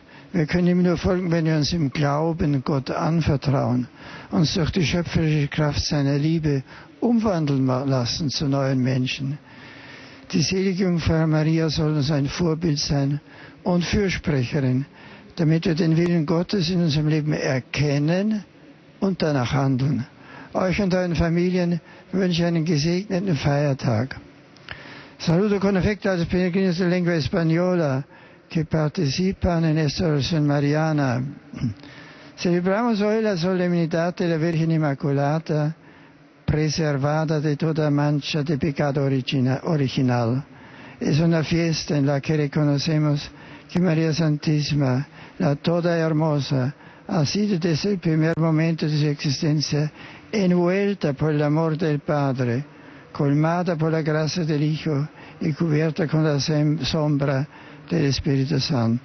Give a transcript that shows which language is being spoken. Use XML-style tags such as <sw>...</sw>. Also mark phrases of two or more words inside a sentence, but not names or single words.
<de>Wir können ihm nur folgen, wenn wir uns im Glauben Gott anvertrauen, uns durch die schöpferische Kraft seiner Liebe umwandeln lassen zu neuen Menschen. Die selige Jungfrau Maria soll uns ein Vorbild sein und Fürsprecherin, damit wir den Willen Gottes in unserem Leben erkennen und danach handeln. Euch und euren Familien wünsche ich einen gesegneten Feiertag.</de> <it>Saluto con affetto</it> <es>als peregrinos de lengua española que participan en esta oración mariana. Celebramos hoy la solemnidad de la Virgen Inmaculada, preservada de toda mancha de pecado original. Es una fiesta en la que reconocemos que María Santísima, la toda hermosa, ha sido desde el primer momento de su existencia envuelta por el amor del Padre, colmada por la gracia del Hijo y cubierta con la sombra del Espíritu Santo.</es>